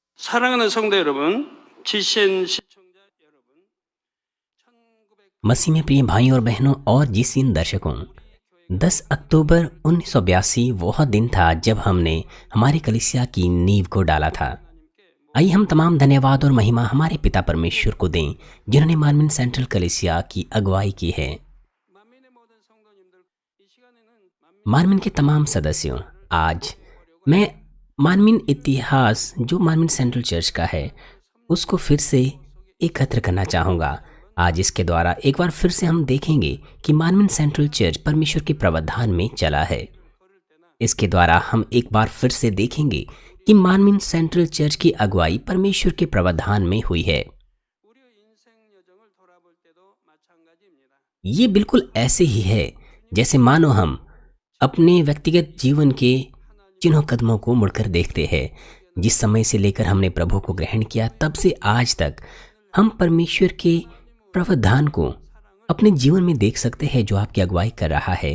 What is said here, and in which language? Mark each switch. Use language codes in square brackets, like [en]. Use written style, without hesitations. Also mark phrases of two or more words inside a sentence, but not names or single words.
[ko] 사랑하는 성도 여러분, GCN 시청자 여러분, [hi] मसीह में प्रिय भाइयों और बहनों और जीसीएन दर्शकों, 10 अक्टूबर 1982 वह दिन था जब हमने हमारी कलीसिया की नींव को डाला था। आइए हम तमाम धन्यवाद और महिमा हमारे पिता परमेश्वर को दें जिन्होंने मार्मिन सेंट्रल कलीसिया की अगुवाई की है। [ko] 만민의 모든 성도님들, 이 시간에는 [hi] मार्मिन के तमाम सदस्यों, आज मैं मार्मिन इतिहास जो मार्मिन सेंट्रल चर्च का है उसको फिर से एकत्र करना चाहूँगा। आज इसके द्वारा एक बार फिर से हम देखेंगे कि मार्मिन सेंट्रल चर्च परमेश्वर के प्रावधान में चला है। इसके द्वारा हम एक बार फिर से देखेंगे कि मार्मिन सेंट्रल चर्च की अगुवाई परमेश्वर के प्रावधान में हुई है। [ko] 우리의 인생 여정을 돌아볼 때도 마찬가지입니다. [hi] ये बिल्कुल ऐसे ही है जैसे मानो हम अपने व्यक्तिगत जीवन के जिन्हों कदमों को मुड़कर देखते हैं। जिस समय से लेकर हमने प्रभु को ग्रहण किया तब से आज तक हम परमेश्वर के प्रावधान को अपने जीवन में देख सकते हैं जो आपकी अगुवाई कर रहा है।